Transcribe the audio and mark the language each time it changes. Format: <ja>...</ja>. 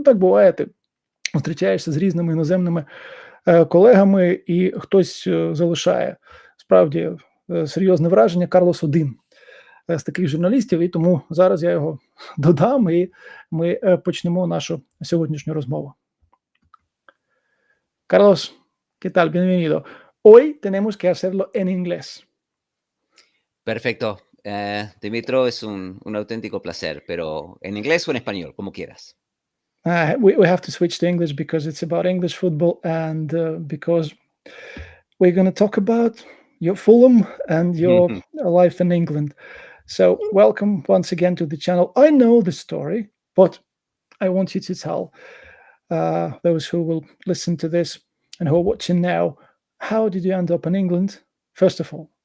<uk>Так буває, ти зустрічаєшся з різними іноземними колегами, і хтось залишає справді серйозне враження. Карлос один з таких журналістів, і тому зараз я його додам, і ми почнемо нашу сьогоднішню розмову.</uk> <es>Carlos, ¿qué tal? Bienvenido. Hoy tenemos que hacerlo en inglés. Perfecto. Dimitro, es un auténtico placer, pero en inglés o en español, como quieras.</es> <en>We have to switch to English because it's about English football and because we're going to talk about your Fulem and your life in England. So welcome once again to the channel. I know the story, but I want you to tell those who will listen to this and who are watching now, how did you end up in England, first of all?</en>